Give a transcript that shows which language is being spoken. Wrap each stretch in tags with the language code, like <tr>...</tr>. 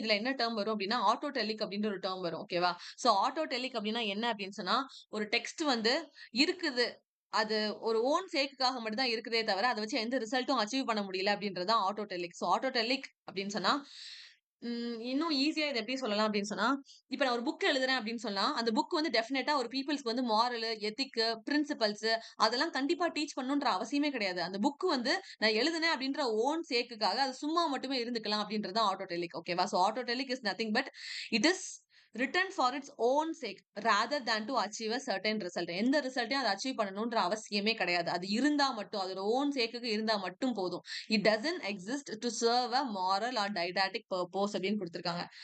<ta>இதுல என்ன டேர்ம் வரும் அப்படின்னா ஆட்டோடெலிக் அப்படின்ற ஒரு டேர்ம் வரும். ஓகேவா? சோ ஆட்டோடெலிக் அப்படின்னா என்ன அப்படின்னு சொன்னா ஒரு டெக்ஸ்ட் வந்து இருக்குது, அது ஒரு ஓன் சேக்குக்காக மட்டும் தான் இருக்குதே தவிர அதை வச்சு எந்த ரிசல்ட்டும் அச்சீவ் பண்ண முடியல அப்படின்றது தான் ஆட்டோடெலிக். சோ ஆட்டோடெலிக் அப்படின்னு சொன்னா இன்னும் ஈஸியா இதை எப்படி சொல்லலாம் அப்படின்னு சொன்னா இப்ப நான் ஒரு புக் எழுதுறேன் அப்படின்னு சொன்னா அந்த புக் வந்து டெஃபினட்டா ஒரு பீப்புள்ஸ்க்கு வந்து மாரல், எத்திக், பிரின்சிபல்ஸ் அதெல்லாம் கண்டிப்பா டீச் பண்ணணுன்ற அவசியமே கிடையாது. அந்த புக் வந்து நான் எழுதுனேன் அப்படின்ற ஓன் சேக்குக்காக அது சும்மா மட்டுமே இருந்துக்கலாம் அப்படின்றது ஆட்டோடெலிக். ஓகேவா?</ta> <en>So autotelic is nothing but it is written for its own sake rather than to achieve a certain result.</en> <ta>எந்த ரிசல்ட்டையும் அதை அச்சீவ் பண்ணணும்ன்ற அவசியமே கிடையாது. அது இருந்தா மட்டும் அதோட ஓன் சேக்குக்கு இருந்தா மட்டும் போதும்.</ta> <en>it doesn't exist to serve a moral or didactic purpose</en> <ta>அப்படின்னு கொடுத்திருக்காங்க.</ta>